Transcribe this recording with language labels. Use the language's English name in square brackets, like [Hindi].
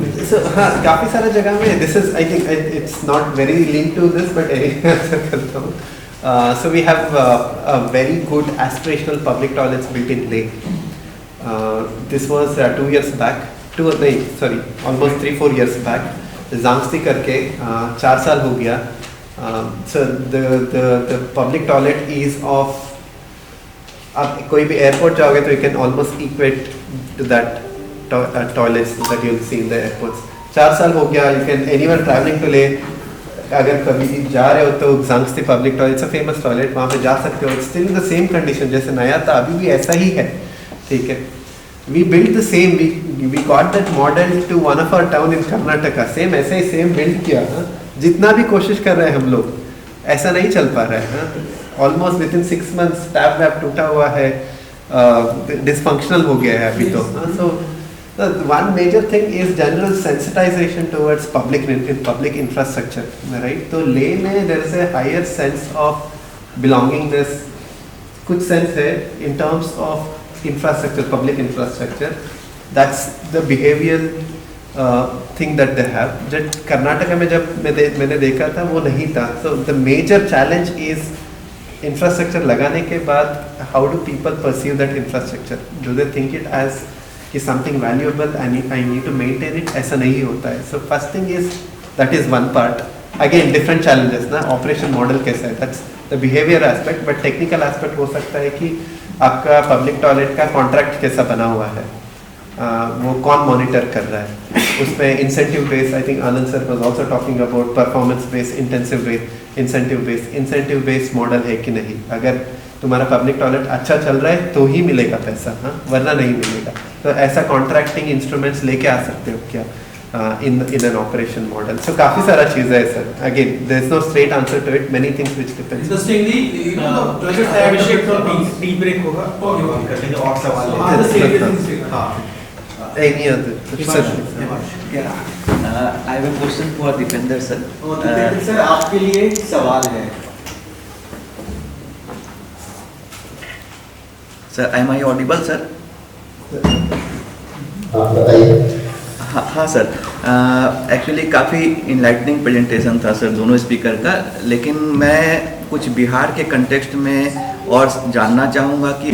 [English] So, [Hindi] हाँ, काफ़ी सारे जगह में [English] this is I think it's not very link to this but [Hindi] answer करता हूँ. [English] So we have a very good aspirational public toilets built in Leh. This was 2 years back. Almost 3-4 years back. [Hindi] Zangsti करके 4 साल हो गया. [English] So the public toilet is of, [Hindi] आप कोई भी airport जाओगे तो [English] you can almost equate to that toilets that you'll see in the airports. [Hindi] 4 साल हो गया. [English] You can anyone traveling to Leh, [Hindi] अगर कभी जा रहे हो तो [English] Zangsti public toilet, it's a famous toilet, [Hindi] वहाँ पे जा सकते हो. [English] It's still in the same condition [Hindi] जैसे नया था, अभी भी ऐसा ही है. ठीक है. [English] We built the same. We got that model to one of our town in Karnataka. Same [Hindi] ऐसे ही [English] same build किया. [Hindi] जितना भी कोशिश कर रहे हैं हम लोग, ऐसा नहीं चल पा रहा है. [English] Almost within 6 months [Hindi] टैप वैप टूटा हुआ है, dysfunctional हो गया है अभी तो. [English] So the one major thing is general sensitization towards public infrastructure, right? [Hindi] तो ले में [English] there is a higher sense of belongingness, [Hindi] कुछ sense है [English] in terms of infrastructure, public infrastructure. That's the behavioral thing that they have. [Hindi] जब कर्नाटका में जब मैंने देखा था वो नहीं था. [English] So the major challenge is infrastructure [Hindi] लगाने के बाद [English] how do people perceive that infrastructure? Do they think it as कि something valuable and I need to maintain it? [Hindi] ऐसा नहीं होता है. [English] So first thing is that is one part. Again different challenges ना, [Hindi] operation model कैसा है, [English] that's the behavior aspect. But technical aspect [Hindi] हो सकता है कि आपका [English] public toilet का contract [Hindi] कैसा बना हुआ है, वो कौन [English] monitor [Hindi] कर रहा है, उसमें [English] incentive based, I think Anand sir was also talking about performance based, intensive based, incentive based model [Hindi] है कि नहीं. अगर तुम्हारा पब्लिक टॉयलेट अच्छा चल रहा है तो ही मिलेगा पैसा, हाँ, वरना नहीं मिलेगा. तो ऐसा कॉन्ट्रैक्टिंग इंस्ट्रूमेंट्स लेके आ सकते हो क्या [English] In an operation model. So [Hindi] काफी सारा चीज है sir. [English] Again there is no straight answer to it, many things which depends. Interestingly you know the project Abhishek tea break होगा और [Hindi] कर लेंगे और सवाल हां द सेम. हाँ. [English] Any other sir? I have a question for Dipender sir. [Hindi] Dipendra sir आपके लिए सवाल है. [English] Sir, am I audible sir? [Hindi] हाँ बताइए. हाँ सर, एक्चुअली काफ़ी इनलाइटनिंग प्रेजेंटेशन था सर दोनों स्पीकर का, लेकिन मैं कुछ बिहार के कंटेक्स्ट में और जानना चाहूँगा कि